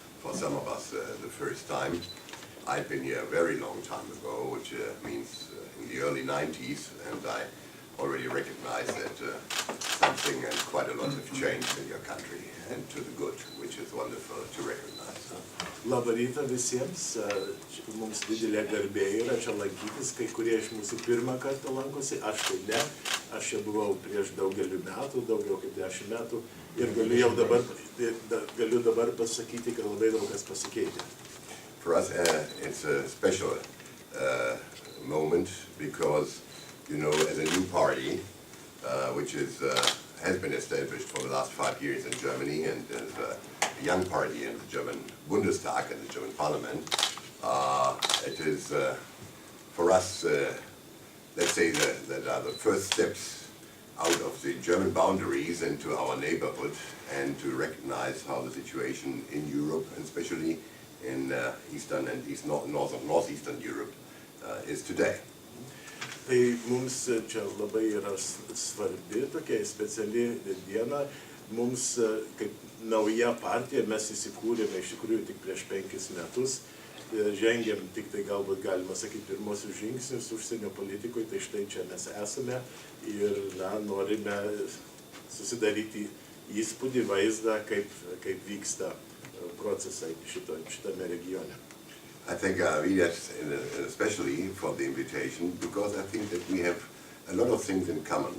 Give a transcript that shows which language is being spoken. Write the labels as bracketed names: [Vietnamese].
[English] For some of us, the first time. I've been here a very long time ago, which means in the early 90s, and I already recognize that something and quite a lot have changed in your country, and to the good, which is wonderful to recognize. [Lithuanian] Labą rytą visiems. Mums didelė garbė yra čia lankytis. Kai kurie iš mūsų pirmą kartą lankosi, aš tai ne. Aš čia buvau prieš daugelį metų, daugiau kaip 10 metų. Ir galiu dabar pasakyti, kad labai daug kas pasikeitė. [English] For us, it's a special moment because, you know, as a new party, which has been established for the last 5 years in Germany, and as a young party in the German Bundestag, in the German Parliament, it is for us, let's say, that are the first steps out of the German boundaries into our neighborhood and to recognize how the situation in Europe, and especially in Eastern and Northeastern Europe, is today. [Lithuanian] Tai mums čia labai yra svarbi tokia speciali diena. Mums kaip nauja partija, mes įsikūrėme iš tikrųjų tik prieš 5 metus, žengėm tik tai galbūt galima sakyti pirmosius žingsnius užsienio politikoje, tai štai čia mes esame ir norime susidaryti įspūdį, vaizdą, kaip vyksta procesai šitame regione. [English] I thank Arminas especially for the invitation, because I think that we have a lot of things in common.